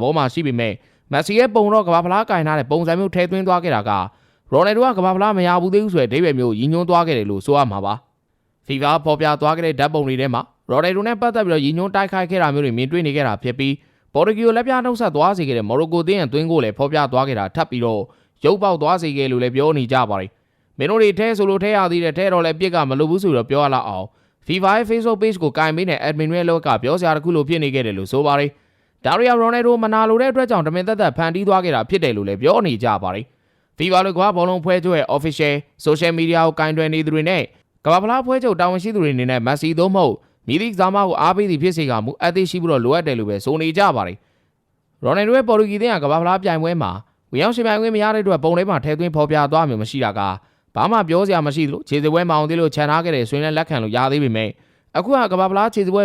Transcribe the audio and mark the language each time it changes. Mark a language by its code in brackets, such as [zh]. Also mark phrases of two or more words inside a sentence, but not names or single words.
[my] ဘောမှရှိပေမဲ့မက်ဆီရဲ့ပုံတော့ကမ္ဘာဖလားကင်ထားတဲ့ပုံစံမျိုးထည့်သွင်းသွားခဲ့တာကရိုနယ်ဒိုကကမ္ဘာဖလားမရဘူးသေးဘူးဆိုတဲ့အဓိပ္ပာယ်မျိုးရည်ညွှန်းသွားခဲ့တယ်လို့ဆိုရမှာပါ FIFA ဖော်ပြသွားခဲ့တဲ့ဓာတ်ပုံတွေထဲမှာရိုနယ်ဒိုနဲ့ပတ်သက်ပြီးတော့ရည်ညွှန်းတိုက်ခိုက်ခဲ့တာမျိုးတွေမြင်တွေ့နေခဲ့တာဖြစ်ပြီးပေါ်တူဂီကိုလက်ပြနှုတ်ဆက်သွားစေခဲ့တဲ့မော်ရိုကိုအသင်းရဲ့သွင်းကိုလည်းဖော်ပြသွားခဲ့တာထပ်ပြီးတော့ရုပ်ပေါက်သွားစေခဲ့လို့လည်းပြောနေကြပါတယ် မင်းတို့တွေထဲဆိုလို့ထဲရသေးတယ်ထဲတော့လည်းပြစ်ကမလို့ဘူးဆိုတော့ပြောရလောက်အောင် FIFA ရဲ့ Facebook page ကိုကင်ပေးတဲ့ admin ရဲ့လောက်ကပြောစရာတစ်ခုလိုဖြစ်နေခဲ့တယ်လို့ဆိုပါတယ်ဒါရီယာ Ronaldo မနာလိုတဲ့အတွက်ကြောင့်တမင်သက်သက်ဖန်တီးသွားခဲ့တာဖြစ်တယ်လို့လည်းပြောနေကြပါတယ် FIFA လိုကဘောလုံးဖွဲ့ချုပ်ရဲ့ [en] official social [my] media ကိုကင်တွယ်နေသူတွေနဲ့ကမ္ဘာဖလားဖွဲ့ချုပ်တာဝန်ရှိသူတွေအနေနဲ့ Messi သို့မဟုတ်မိသည့်ကစားမကိုအားပေးသည်ဖြစ်စေကမူအသေးရှိပြီးတော့လိုအပ်တယ်လို့ပဲဆိုနေကြပါတယ် Ronaldo ရဲ့ပေါ်တူဂီအသင်းကကမ္ဘာဖလားပြိုင်ပွဲမှာဝင်ရောက်ရှင် ပြိုင်ခွင့်မရတဲ့အတွက်ပုံထဲမှာထည့်သွင်းဖော်ပြသွားမျိုးမရှိတာကဘာမှပြောစရာမရှိသလိုခြေစပွဲမအောင်သေးလို့ခြံထားခဲ့တဲ့ဆွေးနွေးလက်ခံလို့ရသေးပေမဲ့အခုကကမ္ဘာဖလားခြေစပွဲကို